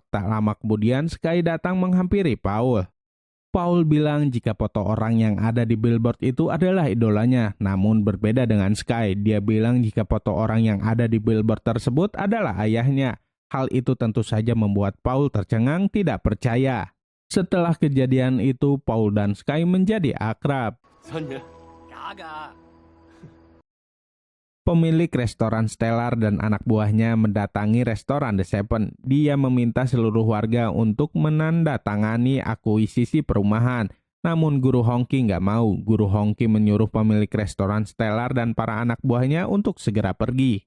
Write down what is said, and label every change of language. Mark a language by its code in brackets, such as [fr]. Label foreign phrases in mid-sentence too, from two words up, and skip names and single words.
[id] Tak lama kemudian, Sky datang menghampiri Paul. Paul bilang jika foto orang yang ada di billboard itu adalah idolanya. Namun berbeda dengan Sky, dia bilang jika foto orang yang ada di billboard tersebut adalah ayahnya. Hal itu tentu saja membuat Paul tercengang tidak percaya. Setelah kejadian itu, Paul dan Sky menjadi akrab. [yue] 真嘅。假㗎。 [id] Pemilik restoran Stellar dan anak buahnya mendatangi restoran The Seven. Dia meminta seluruh warga untuk menandatangani akuisisi perumahan. Namun guru Hongki nggak mau. Guru Hongki menyuruh pemilik restoran Stellar dan para anak buahnya untuk segera pergi.